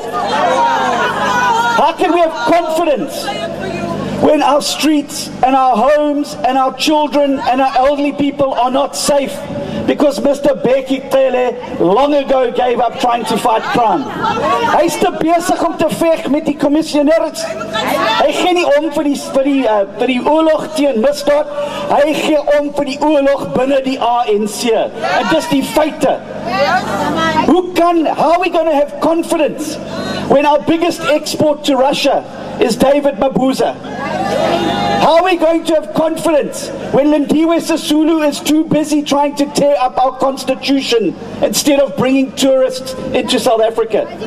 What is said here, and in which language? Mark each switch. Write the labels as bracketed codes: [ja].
[en] How can we have confidence when our streets and our homes and our children and our elderly people are not safe because Mr. Beki Tele long ago gave up trying to fight crime? [af] Hy is te besig om te veg met die commissioners. Hy gee nie om vir die oorlog teen misdaad. Hy gee om vir die oorlog binne die ANC. En dis die feite. [en] How are we going to have confidence when our biggest export to Russia is David Mabuza? How are we going to have confidence when Lindiwe Sisulu is too busy trying to tear up our constitution instead of bringing tourists into South Africa?